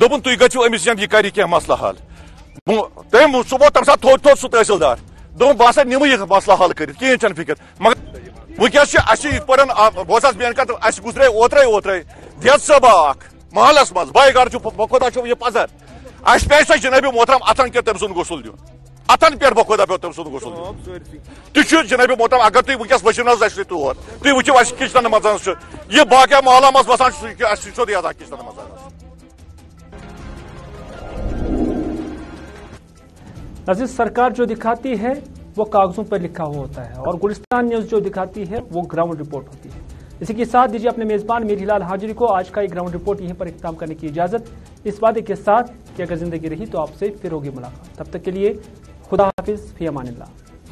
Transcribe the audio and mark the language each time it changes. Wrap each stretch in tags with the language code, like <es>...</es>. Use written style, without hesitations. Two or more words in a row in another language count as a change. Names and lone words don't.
<ks>دوٚپُن تُہۍ گٔژھِو أمِس نِش یہِ کَرِ کینٛہہ مسلہٕ حل تٔمۍ سُہ ووت تَمہِ ساتہٕ تھوٚد سُہ تحصیلدار دوٚپُن بہٕ ہسا نِمہٕ یہِ مسلہٕ حل کٔرِتھ کِہیٖنۍ چھَنہٕ فِکر مگر ونکس اَسہِ یِتھ پٲٹھۍ بہٕ اوسُس بیان کَتھ اَسہِ گُزرے اوترے دٮ۪د صٲبا اکھ محلس منٛز باے گاڈ چھُ بخۄدا چھُ یہِ پَزر اَسہِ پیٚیہِ سۄ جِنابِ محترم اَتھن کٮ۪تھ تٔمۍ سُنٛد غسُل دیُن اتن پٮ۪ٹھ بخۄدا پیٚو تٔمۍ سُنٛد غسُل دیُن تہِ چھُ جِنابِ محترم اگر تُہۍ ونکس ؤسِو حظ اَسہِ تور تُہۍ وٕچھِو اَسہِ کِچنن منٛز چھُ یہِ باقٕے محلہ منٛز بسان چھُ اَسہِ سیوٚدُے آسان کِچنن منٛز</ks> <ur>ناظرین سرکار جو دکھاتی ہے وہ کاغذوں پر لکھا ہوا ہوتا ہے اور گلستان نیوز جو دکھاتی ہے وہ</ur> <en>ground report</en> <ur>ہوتی ہے اسی کے ساتھ دیجیے اپنے میزبان میر ہلال حاجری کو آج کا یہ</ur> <en>ground report</en> <ur>یہیں پر اختتام کرنے کی اجازت اس وعدے کے ساتھ کہ اگر زندگی رہی تو آپ سے پھر ہوگی ملاقات تب تک کے لیے خدا حافظ</ur> <ar>فی امان اللہ</ar>